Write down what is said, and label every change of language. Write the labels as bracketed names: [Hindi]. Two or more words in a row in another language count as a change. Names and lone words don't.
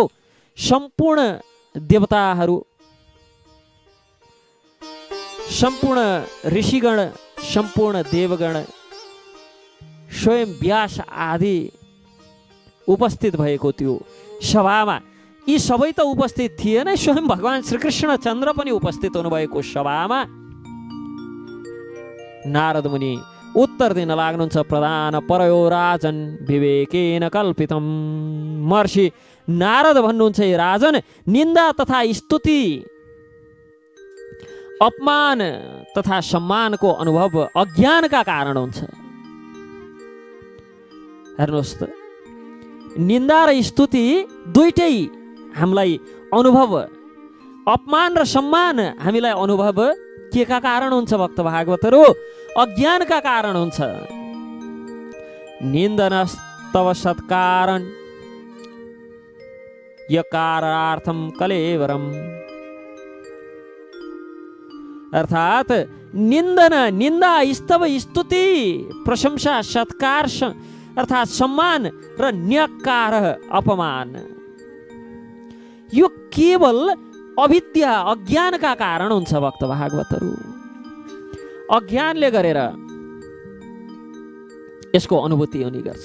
[Nepali] सम्पूर्ण देवताहरू, सम्पूर्ण ऋषिगण, सम्पूर्ण देवगण, स्वयं व्यास आदि उपस्थित भएको त्यो सभामा, यी सबै त उपस्थित थिएन, स्वयं भगवान श्रीकृष्ण चन्द्र पनि उपस्थित हुनुभएको सभामा नारद मुनि उत्तर दिन लाग्नुहुन्छ। [Sanskrit] प्रधान परयो राजन विवेकेन कल्पितम। [Nepali] महर्षि नारद भन्नुहुन्छ, हे राजन, निन्दा तथा स्तुति, अपमान तथा सम्मानको अनुभव अज्ञानका कारण हुन्छ। हेर्नुहोस् त, निन्दा र स्तुति दुईटै हामीलाई अनुभव, अपमान र सम्मान हामीलाई अनुभव के का कारण हुन्छ भक्त भागवतहरू? अज्ञानका कारण हुन्छ। [Sanskrit] निन्दनस्तव सत्कारण यकारार्थम कलेवरम। [Nepali] अर्थात निन्दन, निन्दा, स्तव, स्तुति, प्रशंसा, सत्कार अर्थात सम्मान र न्यकार अपमान, यो केवल अविद्या अज्ञानका कारण हुन्छ भक्त भागवतहरू। अज्ञानले गरेर यसको अनुभूति हुने गर्छ।